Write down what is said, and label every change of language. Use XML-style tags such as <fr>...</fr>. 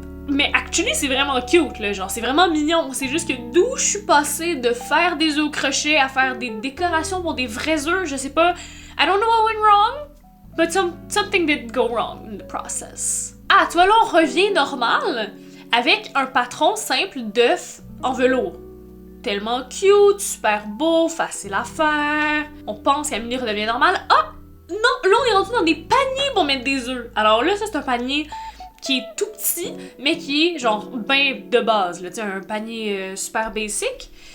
<fr>Mais</fr> <en>actually,</en> <fr>c'est vraiment</fr> <en>cute,</en> <fr>là, genre, c'est vraiment mignon. C'est juste que d'où je suis passée de faire des œufs au crochet à faire des décorations pour des vrais œufs, je sais pas.</fr> <en>I don't know what went wrong, but something did go wrong in the process.</en> <fr>Ah, tu vois, là, on revient normal avec un patron simple d'œufs en velours. Tellement</fr> <en>cute,</en> <fr>super beau, facile à faire. On pense qu'Amélie redevient normale. Ah! Non, là, on est rendu dans des paniers pour mettre des œufs. Alors là, ça, c'est un panier qui est tout petit, mais qui est genre ben de base, là, tu sais, un panier super basic.</fr>